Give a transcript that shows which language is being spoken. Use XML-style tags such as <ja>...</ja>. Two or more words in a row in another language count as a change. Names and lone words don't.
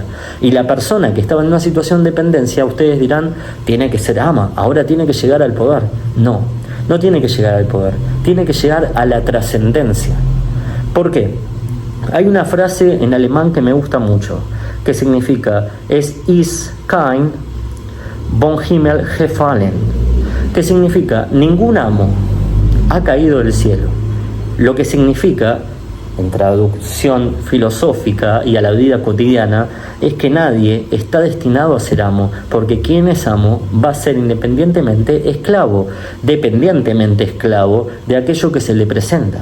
<es>Y la persona que estaba en una situación de dependencia, ustedes dirán, tiene que ser ama, ahora tiene que llegar al poder. No, no tiene que llegar al poder, tiene que llegar a la trascendencia. ¿Por qué? Hay una frase en alemán que me gusta mucho, que significa</es> <de>es kein vom Himmel gefallen,</de> <es>que significa ningún amo ha caído del cielo. Lo que significa, en traducción filosófica y a la vida cotidiana, es que nadie está destinado a ser amo, porque quien es amo va a ser independientemente esclavo, dependientemente esclavo de aquello que se le presenta.</es>